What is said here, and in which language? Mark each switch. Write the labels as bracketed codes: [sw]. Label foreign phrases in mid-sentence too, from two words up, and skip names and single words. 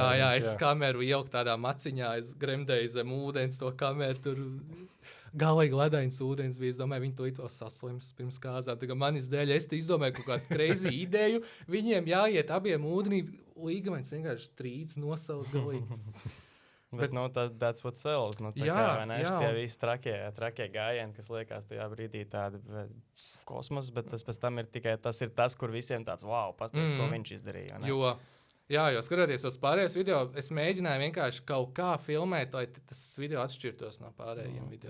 [lv] Jā, es kameru ielku tādā maciņā, es gremdēju zem ūdens to kameru, tur galīgi ledains ūdens bija, es domāju, viņi to it vēl saslims pirms kāzām. Tagad manis dēļ, es te izdomāju kaut kādu crazy ideju, viņiem jāiet abiem ūdenī, līgamens vienkārši trīds nosauc galīgi. [en] Bet that's what sells. [lv] Jā, tie visi trakie gājieni, kas liekas tajā brīdī tādi kosmos, bet tas pēc tam ir tikai tas, kur visiem tāds, wow, pastāst, ko viņš izdarīja. Jo skatoties uz pārējos video, es mēģināju vienkārši kaut kā filmēt, lai tas video atšķirtos no pārējiem video.